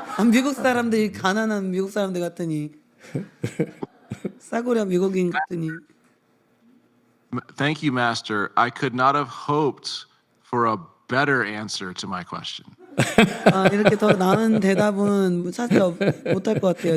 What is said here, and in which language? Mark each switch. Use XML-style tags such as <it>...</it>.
<ko>미국 사람들이 가난한 미국 사람들 같으니 싸구려 미국인 같으니.</ko> <en>Thank you, Master. I could not have hoped for a better answer to my question.</en> <ko>이렇게 더 나은 대답은 찾지 못할 것 같아요.</ko>